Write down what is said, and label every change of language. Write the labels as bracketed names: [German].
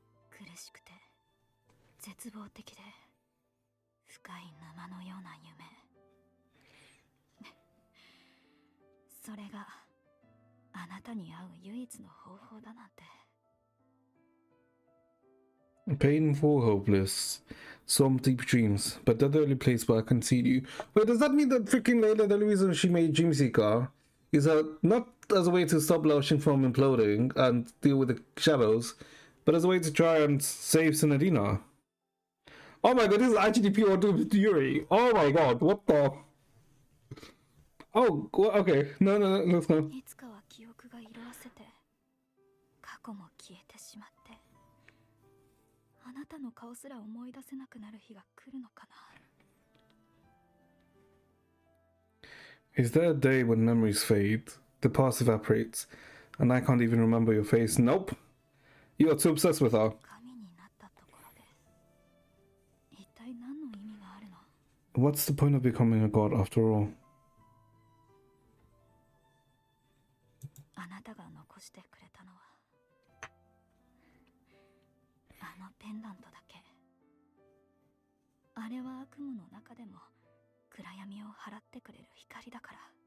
[Japanese] 苦しくて絶望的で深い沼のような夢。それがあなたに会う唯一の方法だなんて。 [English] Painful, hopeless, some deep dreams, but they're the only place where I can see you. Wait, does that mean that freaking Layla, the only reason she made Dreamseeker is not as a way to stop Lao Sheng from imploding and deal with the shadows, but as a way to try and save Senadina? Oh my god, this is actually pure Doom Fury. Oh my god, what the? Oh, okay. No, let's go. [Japanese] いつかは記憶が色あせて過去も消えてしまってあなたの顔すら思い出せなくなる日が来るのかな。 [English] Is there a day when memories fade, the past evaporates, and I can't even remember your face? Nope. You are too obsessed with her. [Japanese] 神になったところで一体何の意味があるの？ [English] What's the point of becoming a god after all? [Japanese] あなたが残してくれたのはあのペンダントだけ。あれは悪夢の中でも暗闇を払ってくれる光だから。